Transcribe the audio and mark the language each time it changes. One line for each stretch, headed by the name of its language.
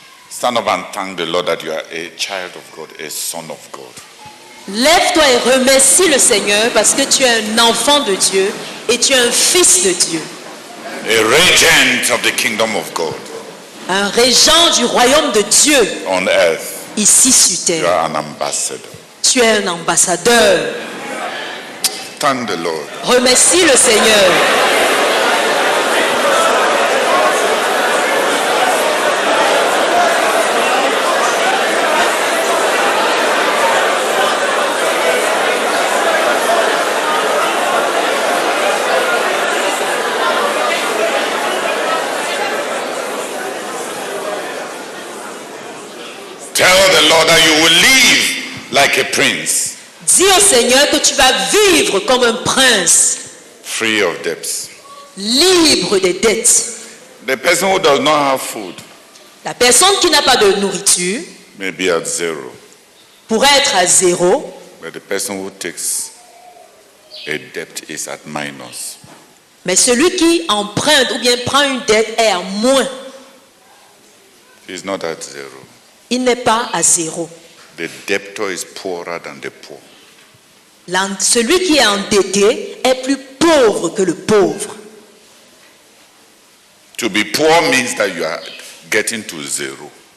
English: Stand up and thank the Lord that you are a child of God, a son of God.
French: Lève-toi et remercie le Seigneur parce que tu es un enfant de Dieu et tu es un fils de Dieu.
English: A regent of the kingdom of God.
French: Un régent du royaume de Dieu.
English: On earth.
French: Ici sur terre.
English: You are an ambassador.
French: Tu es un ambassadeur.
English: Thank the Lord.
French: Remercie le Seigneur.
English: Tell the Lord that you will live like a prince.
French: Dis au Seigneur que tu vas vivre comme un prince.
English: Free of debts.
French: Libre des dettes.
English: The person who does not have food
French: La personne qui n'a pas de nourriture
English: may be at zero.
French: pourrait être à zéro.
English: But the person who takes a debt is at minus.
French: Mais celui qui emprunte ou bien prend une dette est à moins.
English: He's not at zero.
French: Il n'est pas à zéro.
English: The debtor is poorer than the poor.
French: Celui qui est endetté est plus pauvre que le pauvre.
English: To be poor means that you are getting to zero.